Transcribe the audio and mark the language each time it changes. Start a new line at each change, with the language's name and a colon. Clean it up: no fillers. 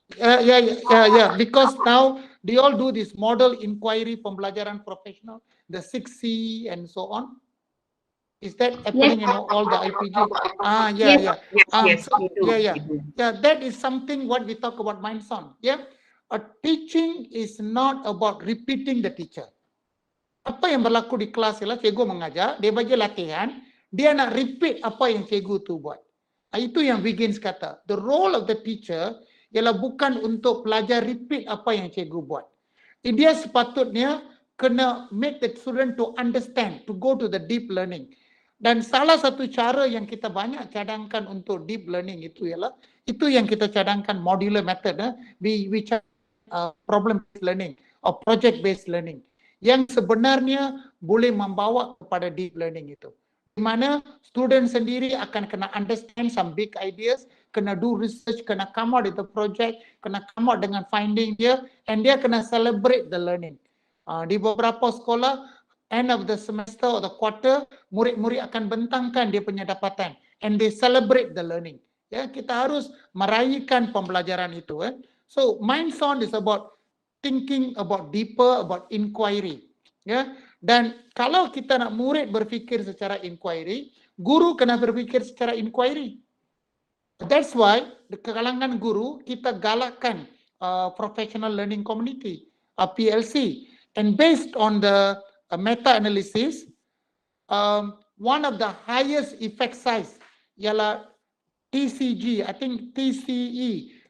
English: Yeah. Because now they all do this model inquiry
Malay: pembelajaran profesional,
English: the 6C and so on. Is that happening in all the IPG? Yeah. Yeah, that is something what we talk about mind zone. Yeah. A teaching is not about repeating the teacher.
Malay: Apa yang berlaku di kelas ialah cikgu mengajar, dia bagi latihan, dia nak repeat apa yang cikgu tu buat. Itu yang Wiggins kata.
English: The role of the teacher
Malay: ialah bukan untuk pelajar repeat apa yang cikgu buat. Dia sepatutnya kena
English: make the student to understand, to go to the deep learning. Dan salah satu cara yang kita banyak cadangkan untuk deep learning itu ialah, itu yang kita cadangkan modular method, which problem based learning or project based learning,
Malay: yang sebenarnya boleh membawa kepada
English: deep learning itu, di mana student sendiri akan kena understand some big ideas, kena do research, kena come out with the project, kena come out dengan finding dia, and dia kena celebrate the learning.
Malay: Di beberapa sekolah, end of the semester or the quarter, murid-murid akan bentangkan dia punya dapatan,
English: and they celebrate the learning.
Malay: Ya, kita harus meraihkan pembelajaran itu.
English: So mind zone is about thinking about deeper, about inquiry.
Malay: Ya, dan kalau kita nak murid berfikir secara inquiry, guru kena berfikir secara inquiry.
English: That's why
Malay: di kalangan guru kita galakkan
English: professional learning community, PLC, and based on the meta-analysis, one of the highest effect size ialah TCG, I think TCE.